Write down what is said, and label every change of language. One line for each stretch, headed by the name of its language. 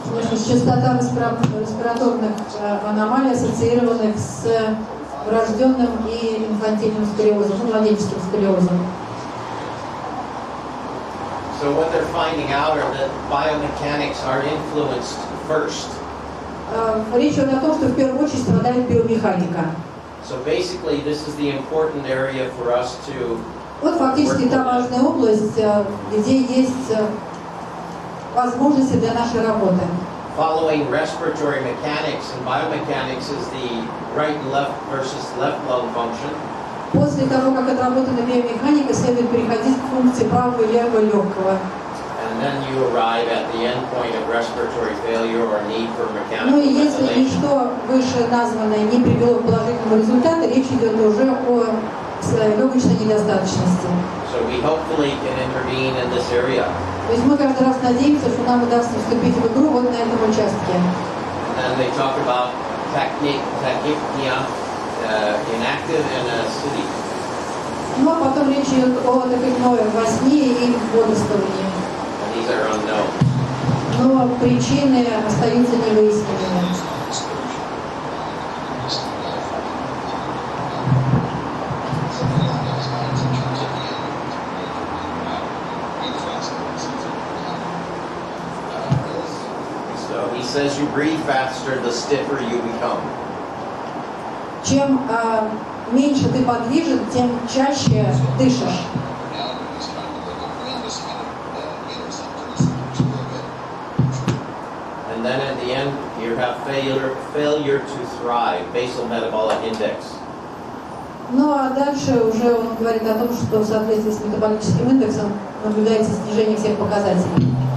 Russian: Частота респираторных аномалий, ассоциированных с врожденным и инфантильным сколиозом, младенческим сколиозом.
English: So what they're finding out are that biomechanics are influenced first.
Russian: Речь идет о том, что в первую очередь страдает биомеханика.
English: So basically this is the important area for us to
Russian: Вот фактически та важная область, где есть возможности для нашей работы.
English: following respiratory mechanics and biomechanics is the right and left versus left lung function.
Russian: После того, как отработана биомеханика, следует переходить к функции правого и левого легкого.
English: And then you arrive at the end point of respiratory failure or need for mechanical
Russian: Ну и если
English: ventilation.
Russian: ничто вышеназванное не привело к положительному результату, речь идет уже о легочной недостаточности.
English: So we hopefully can intervene in this area.
Russian: То есть мы каждый раз надеемся, что нам удастся вступить в игру вот на этом участке.
English: And then they talk about tachypnea, inactive and acidic.
Russian: Ну а потом речь идет о тахикное во сне и бодрствовании.
English: And these are unknown.
Russian: Но причины остаются невыясненными.
English: So he says you breathe faster, the stiffer you become.
Russian: Чем меньше ты подвижен, тем чаще дышишь.
English: And then at the end, you have failure to thrive, basal metabolic index.
Russian: Ну а дальше уже он говорит о том, что в соответствии с метаболическим индексом наблюдается снижение всех показателей.